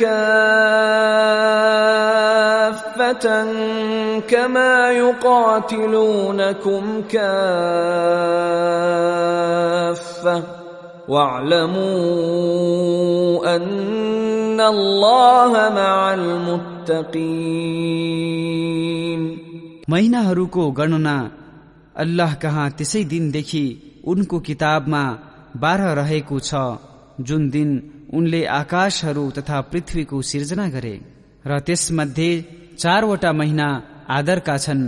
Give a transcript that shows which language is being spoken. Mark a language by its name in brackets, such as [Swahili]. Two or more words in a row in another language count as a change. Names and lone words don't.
[Arabic] كافة كما يقاتلونكم كافة واعلموا أن الله مع المتقين। [Nepali] महिनाहरूको गणना अल्लाह कहाँ त्यसै दिनदेखि उनको किताबमा 12 रहेको छ जुन दिन उनले आकाशहरू तथा पृथ्वीको सिर्जना गरे र त्यसमध्ये 4 वटा महिना आदरका छन्।